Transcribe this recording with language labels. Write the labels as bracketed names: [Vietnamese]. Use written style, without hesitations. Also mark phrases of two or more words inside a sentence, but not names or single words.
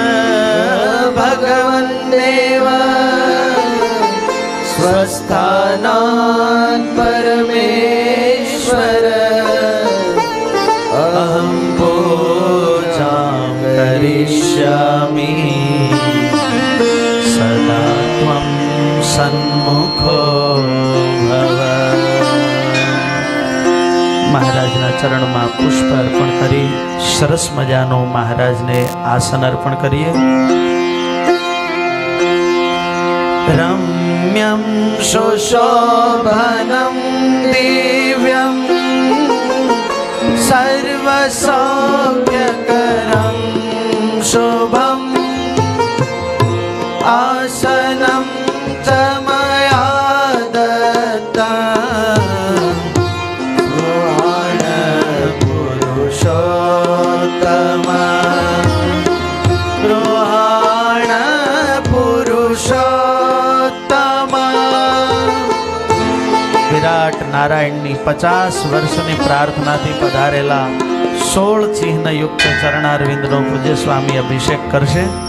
[Sanskrit] भगवन्देव स्वस्थानात् परमेश्वर। अहं पूजां करिष्यामि सदा त्वं सन्मुखो भव। [Gujarati] મહારાજના ચરણમાં પુષ્પ અર્પણ કરી સરસ મજાનો મહારાજને આસન અર્પણ કરીએ. [Sanskrit] રમ્યં सुशोभनं दिव्यं सर्वसौख्यकरं शुभम् आसनं च मया दत्तं पुरुषोत्तम [Gujarati] વિરાટ નારાયણની 50 વર્ષની પ્રાર્થનાથી પધારેલા 16 ચિહ્નયુક્ત ચરણારવિંદનો પૂજ્ય સ્વામી અભિષેક કરશે.